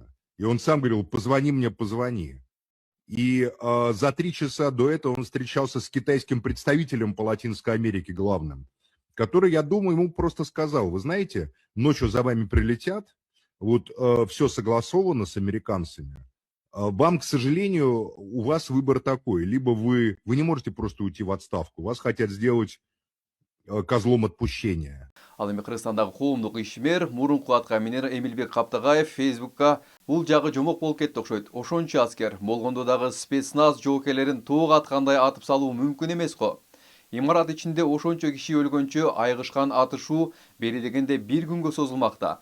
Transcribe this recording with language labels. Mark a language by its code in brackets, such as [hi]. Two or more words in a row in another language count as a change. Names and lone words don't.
[ru] И он сам говорил, позвони мне, позвони. И за 3 часа до этого он встречался с китайским представителем по Латинской Америке главным, который, я думаю, ему просто сказал, вы знаете, ночью за вами прилетят, вот все согласовано с американцами. Вам, к сожалению, у вас выбор такой, либо вы не можете просто уйти в отставку, вас хотят сделать козлом отпущения. [ky] Ал эми Кыргызстандагы коомдук ишмер мурунку атка минер Эмилбек Каптагаев Фейсбукка бул жагы жомок болуп кетти окшойт. Ошончо аскер болгондо дагы спецназ жоокерлерин тоого аткандай атып салуу мүмкүн эмес го. Имарат ичинде ошончо киши өлгөнчө айгышкан атышуу бери дегенде 1 күнгө созулмакта.